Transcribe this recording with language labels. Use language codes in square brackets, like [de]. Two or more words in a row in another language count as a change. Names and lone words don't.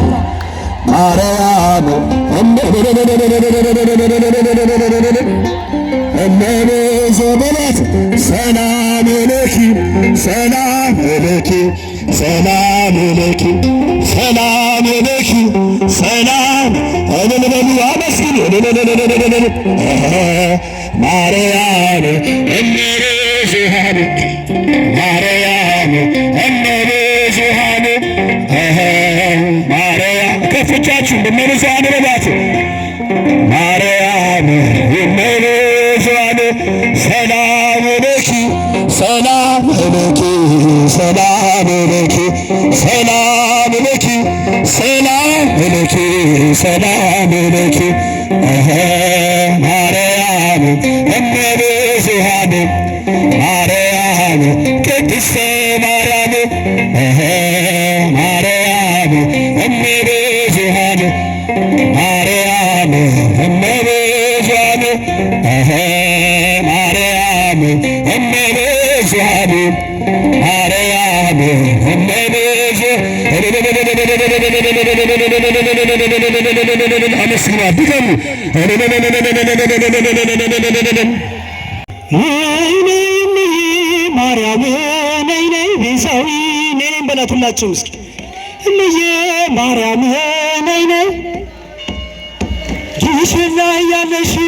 [gez] ማርያም እመ ብዙ በላት ሰላም ለኪ ሰላም ለኪ ሰላም ለኪ ሰላም ለኪ ሰላም [am] እልል በሉ አመስግኑ [gez] ማርያም እመ ብዙኃን ማርያም እመ ብዙኃን ማርያም [am] ከፍ እጃችሁ [gez] እመ ብዙኃን በሏት ማርያም እመ ብዙኃን ሰላም ለኪ ሰላም ለኪ ሰላም ለኪ ሰላም ለኪ ሰላም ለኪ ሰላም ለኪ ማርያም እመ ብዙኃን ማርያም ቅድስተ ማርያም ማርያም እመ ብዙኃን ማርያም እመ ብዙኃን ማርያም እመ ብዙኃን ማርያም እመ [am] አመስግኗት ድገሙ ማርያም ነይ ነይ ቤዛዊ ነይ ነይ በላት ሁላችሁም እስኪ እምዬ ማርያም ነይ ነይ ኪሽን ላይ ያለሽው